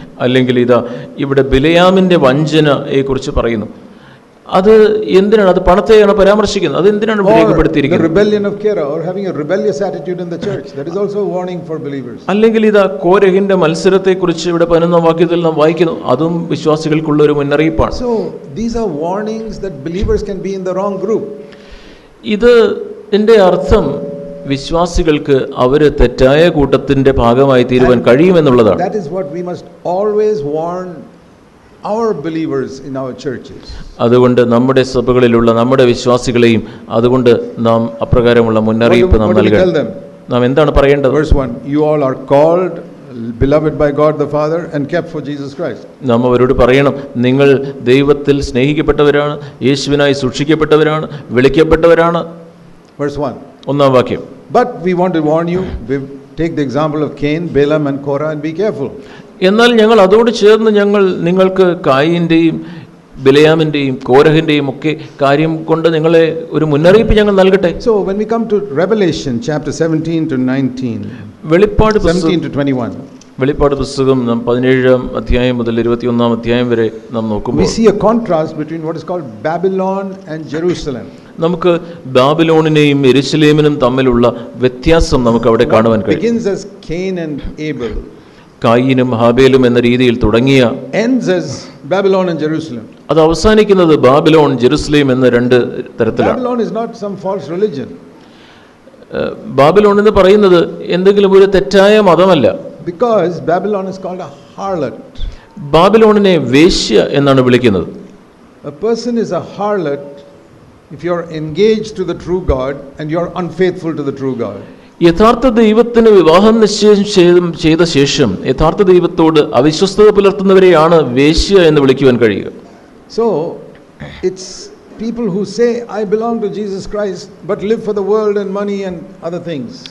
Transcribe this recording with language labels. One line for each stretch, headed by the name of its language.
Malayalam: അല്ലെങ്കിൽ ഇതാ ഇവിടെ ബിലയാമിന്റെ വഞ്ചനയെ കുറിച്ച് പറയുന്നു. അത് എന്തിനാണ്? അത് പണത്തെയാണ് പരാമർശിക്കുന്നത്. അത് എന്തിനാണ്
English: Or the
Malayalam: രേഖപ്പെടുത്തിയിരിക്കുന്നത്?
English: rebellion of Korah, or having a rebellious attitude in the church. That is also a warning for believers.
Malayalam: അല്ലെങ്കിൽ ഇതാ കോരഹിന്റെ മത്സരത്തെക്കുറിച്ച് ഇവിടെ 11-ാം വാക്യത്തിൽ നാം വായിക്കുന്നു. അതും വിശ്വാസികൾക്കുള്ള ഒരു മുന്നറിയിപ്പാണ്.
English: So these are warnings that believers can be in the wrong group.
Malayalam: ഇത് എൻ്റെ അർത്ഥം വിശ്വാസികൾക്ക് അവർ തെറ്റായ കൂട്ടത്തിന്റെ ഭാഗമായി തീരുവാൻ കഴിയുമെന്നുള്ളതാണ്.
English: That is what we must always warn our believers in our churches.
Malayalam: അതുകൊണ്ട് നമ്മുടെ സഭകളിലുള്ള നമ്മുടെ വിശ്വാസികളെയും അതുകൊണ്ട് നാം അപ്രകാരമുള്ള മുന്നറിയിപ്പ് നാം
English: What do we tell
Malayalam: നൽകണം.
English: them?
Malayalam: നാം എന്താണ് പറയേണ്ടത്?
English: Verse 1, you all are called, beloved by God the Father and kept for Jesus Christ.
Malayalam: നാം അവരോട് പറയണം, നിങ്ങൾ ദൈവത്തിൽ സ്നേഹിക്കപ്പെട്ടവരാണ്, യേശുവിനായി സൂക്ഷിക്കപ്പെട്ടവരാണ്, വിളിക്കപ്പെട്ടവരാണ്.
English: Verse 1.
Malayalam: 1-ാം വാക്യം.
English: But we want to warn you, take the example of Cain, Balaam and Korah and be careful.
Malayalam: എന്നാൽ ഞങ്ങൾ അതോട് ചേർന്ന് നിങ്ങൾക്ക് കായീന്റെയും ബിലയാമിന്റെയും കോരഹിന്റെയും ഒക്കെ കാര്യം കൊണ്ട് നിങ്ങളെ ഒരു മുന്നറിയിപ്പ് ഞങ്ങൾ നൽകട്ടെ.
English: So when we come to Revelation chapter 17 to 19,
Malayalam: വെളിപ്പാട്
English: 17 to 21,
Malayalam: വെളിപ്പാട് പുസ്തകം നാം 17-ാം അധ്യായം മുതൽ 21-ാം അധ്യായം വരെ നാം
English: we
Malayalam: നോക്കുമ്പോൾ
English: see a contrast between what is called Babylon and Jerusalem.
Malayalam: നമുക്ക് ബാബിലോണിനെയും യെരുശലേമിനും തമ്മിലുള്ള വ്യത്യാസം നമുക്ക് അവിടെ കാണുവാൻ കഴിയും.
English: Begins as Cain and Abel,
Malayalam: കായീനും ഹാബേലും എന്ന രീതിയിൽ തുടങ്ങിയ
English: ends as Babylon and Jerusalem.
Malayalam: അത് അവസാനിക്കുന്നത് ബാബിലോൺ ജെറുസലേം എന്ന രണ്ട് തരത്തിലാണ്.
English: Babylon is not some false religion.
Malayalam: Babylon എന്ന് പറയുന്നത് എന്തെങ്കിലും ഒരു തെറ്റായ മതമല്ല.
English: Because Babylon is called a harlot.
Malayalam: ബാബിലോണിനെ വേശ്യ എന്നാണ് വിളിക്കുന്നത്.
English: A person is a harlot if you are engaged to the true God and you are unfaithful to the true God.
Malayalam: യഥാർത്ഥ ദൈവത്തിന് വിവാഹം നിശ്ചയം ചെയ്ത ശേഷം യഥാർത്ഥ ദൈവത്തോട് അവിശ്വസ്തത പുലർത്തുന്നവരെയാണ് വേശ്യ എന്ന് വിളിക്കുവാൻ കഴിയുക.
English: So it's people who say I belong to Jesus Christ but live for the world and money and other things.